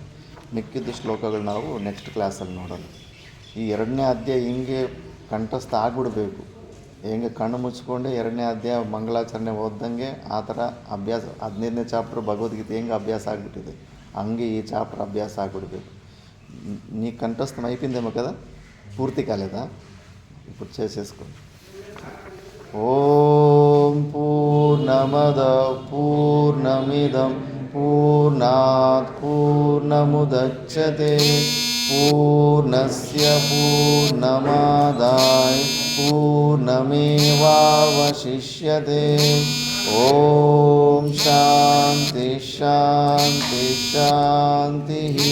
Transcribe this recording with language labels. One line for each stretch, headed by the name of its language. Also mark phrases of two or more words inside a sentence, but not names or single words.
Kannada: ಮಿಕ್ಕಿದ್ದ ಶ್ಲೋಕಗಳು ನಾವು ನೆಕ್ಸ್ಟ್ ಕ್ಲಾಸಲ್ಲಿ ನೋಡೋಣ. ಈ 2ನೇ ಅಧ್ಯಾಯ ಹಿಂಗೆ ಕಂಠಸ್ಥ ಆಗಿಬಿಡಬೇಕು. ಹೆಂಗೆ ಕಣ್ಣು ಮುಚ್ಚಿಕೊಂಡೆ 2ನೇ ಅಧ್ಯಾಯ ಮಂಗಳಾಚರಣೆ ಓದ್ದಂಗೆ ಆ ಥರ ಅಭ್ಯಾಸ. 15ನೇ ಚಾಪ್ಟರ್ ಭಗವದ್ಗೀತೆ ಹೆಂಗೆ ಅಭ್ಯಾಸ ಆಗಿಬಿಟ್ಟಿದೆ ಹಂಗೆ ಈ ಚಾಪ್ಟರ್ ಅಭ್ಯಾಸ ಆಗಿಬಿಡ್ಬೇಕು.
Telugu: నీ కంఠస్థం అయిపోయిందేమో కదా, పూర్తి కాలేదా? ఇప్పుడు చేసేసుకోండి.
Sanskrit: ఓం పూర్ణమద పూర్ణమిదం పూర్ణాత్ పూర్ణముదచ్యతే పూర్ణస్య పూర్ణమాదాయ పూర్ణమేవావశిష్యతే. ఓం శాంతి శాంతి శాంతి.